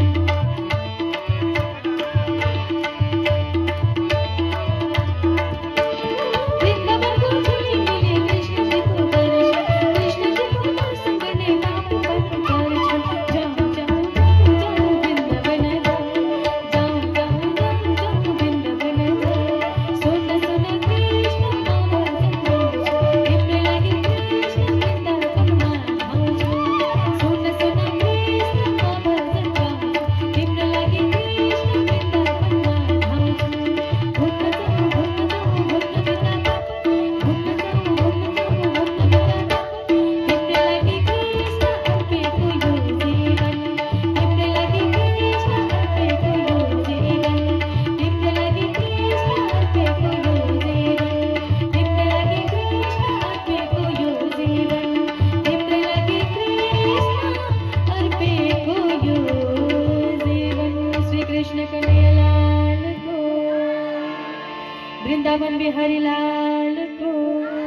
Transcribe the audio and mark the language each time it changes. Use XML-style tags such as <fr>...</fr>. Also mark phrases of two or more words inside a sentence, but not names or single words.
<ne>वृन्दावनको झिलिमिली कृष्णजीको दर्शन कृष्णजीको दर्शन गर्ने पाप पनि टार्छन्। जाऊँ जाऊँ जाऊँ जाऊँ वृन्दावन जाऊँ जाऊँ जाऊँ जाऊँ जाऊँ वृन्दावन जाऊँ। सुन सुन कृष्ण म भजन गाउँछु तिम्रै लागि कृष्ण वृन्दावनमा धाउँछु। सुन सुन कृष्ण म भजन गाउँछु तिम्रै लागि कृष्ण वृन्दावनमा धाउँछु। घुम्न जाऊँ घुम्न जाऊँ घुम्न वृन्दावन घुम्न जाऊँ घुम्न जाऊँ घुम्न वृन्दावन तिम्रै लागि कृष्ण अर्पेको यो जीवन तिम्रै लागि कृष्ण अर्पेको यो जीवन तिम्रै लागि कृष्ण अर्पेको यो जीवन तिम्रै लागि कृष्ण अर्पेको यो जीवन तिम्रै लागि कृष्ण अर्पेको यो जीवन।</ne> <hi>श्री कृष्ण कन्हैया लाल को वृन्दावन बिहारी लाल को</hi>